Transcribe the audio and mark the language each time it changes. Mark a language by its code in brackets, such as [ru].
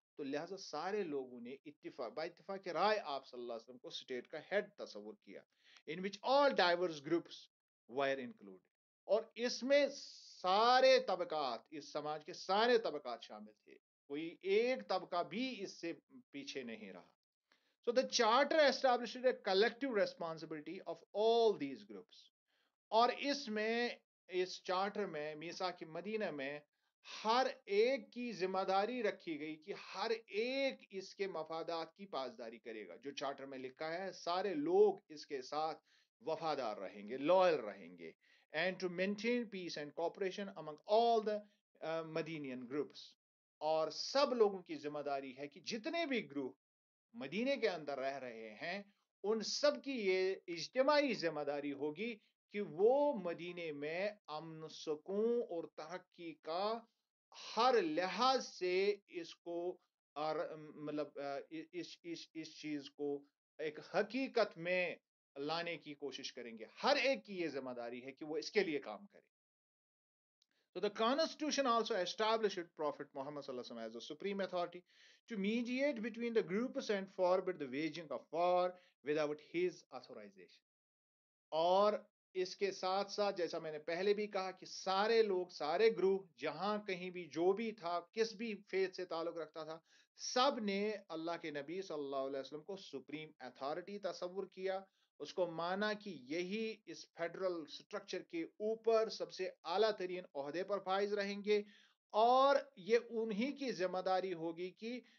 [ur] تو لہٰذا سارے لوگوں نے اتفاق رائے آپ صلی اللہ علیہ وسلم کو اسٹیٹ کا ہیڈ تصور کیا, [en] in which all diverse groups were include, [ur] اور اس میں سارے طبقات, اس سماج کے سارے طبقات شامل تھے, کوئی ایک طبقہ بھی اس سے پیچھے نہیں رہا. [en] So the charter established a collective responsibility of all these groups. [ur] اور اس چارٹر میں, میثاق مدینہ میں, ہر ایک کی ذمہ داری رکھی گئی کہ ہر ایک اس کے مفادات کی پاسداری کرے گا. جو چارٹر میں لکھا ہے سارے لوگ اس کے ساتھ وفادار رہیں گے, لوئل رہیں گے, [en] and to maintain peace and cooperation among all the Medinian groups. [ur] اور سب لوگوں کی ذمہ داری ہے کہ جتنے بھی گروپ مدینے کے اندر رہ رہے ہیں ان سب کی یہ اجتماعی ذمہ داری ہوگی کہ وہ مدینے میں امن, سکون اور ترقی کا ہر لحاظ سے اس کو, اور مطلب اس چیز کو ایک حقیقت میں لانے کی کوشش کریں گے. ہر ایک کی یہ ذمہ داری ہے کہ وہ اس کے لیے کام کرے. [en] So the constitution also established Prophet Muhammad sallallahu alaihi wasallam as the supreme authority to mediate between the groups and forbid the waging of war without his authorization. [ur] اور اس کے ساتھ ساتھ جیسا میں نے پہلے بھی کہا کہ سارے لوگ, سارے گروہ, جہاں کہیں بھی جو بھی تھا, کس بھی فیتھ سے تعلق رکھتا تھا, سب نے اللہ کے نبی صلی اللہ علیہ وسلم کو سپریم اتھارٹی تصور کیا, اس کو مانا کہ یہی اس فیڈرل سٹرکچر کے اوپر سب سے اعلیٰ ترین عہدے پر فائز رہیں گے, اور یہ انہی کی ذمہ داری ہوگی کہ